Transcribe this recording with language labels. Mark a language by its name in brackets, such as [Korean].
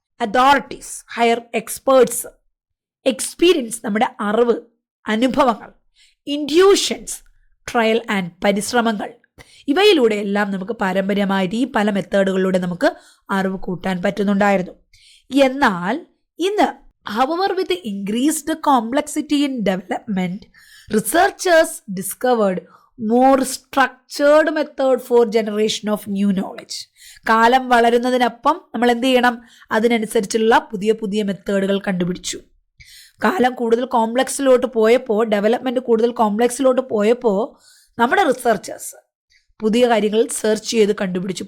[English] authorities, higher experts, experience, [Malayalam] നമ്മുടെ അറിവ്, അനുഭവങ്ങൾ, [English] Intuitions, trial and പരിശ്രമങ്ങൾ. [Malayalam] ഇവയിലൂടെ എല്ലാം നമുക്ക് പാരമ്പര്യമായിട്ട് ഈ പല മെത്തേഡുകളിലൂടെ നമുക്ക് അറിവ് കൂട്ടാൻ പറ്റുന്നുണ്ടായിരുന്നു. എന്നാൽ ഇന്ന്, [English] however, with the increased complexity in development, researchers discovered more structured method for generation of new knowledge. [Malayalam] കാലം വളരുന്നതിനൊപ്പം നമ്മൾ എന്ത് ചെയ്യണം? അതിനനുസരിച്ചുള്ള പുതിയ പുതിയ മെത്തേഡുകൾ കണ്ടുപിടിച്ചു. കാലം കൂടുതൽ കോംപ്ലക്സിലോട്ട് പോയപ്പോൾ, ഡെവലപ്മെൻറ്റ് കൂടുതൽ കോംപ്ലക്സിലോട്ട് പോയപ്പോൾ നമ്മുടെ റിസർച്ചേഴ്സ് പുതിയ കാര്യങ്ങൾ സെർച്ച് ചെയ്ത് കണ്ടുപിടിച്ചു.